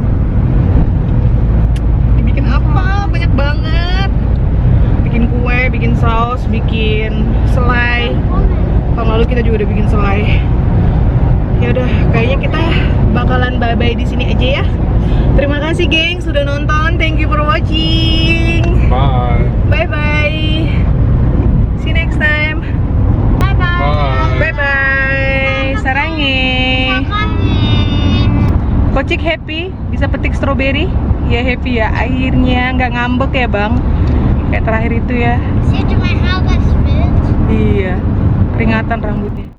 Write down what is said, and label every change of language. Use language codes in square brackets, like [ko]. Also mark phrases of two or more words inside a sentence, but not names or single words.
[id] Bikin apa? Banyak banget. Bikin kue, bikin saus, bikin selai. Tahun lalu kita juga udah bikin selai. Ya udah, kayaknya kita bakalan bye-bye di sini aja ya. Terima kasih geng sudah nonton. [en] Thank you for watching. Bye. Bye-bye. See you next time. Bye. Bye-bye. [id] Sarange. Kocik happy bisa petik stroberi? Ya happy ya. Akhirnya nggak ngambek ya bang. Kayak terakhir itu ya. [de] Seht ihr mein Haar, das schwimmt? [id] Iya. Keringatan rambutnya.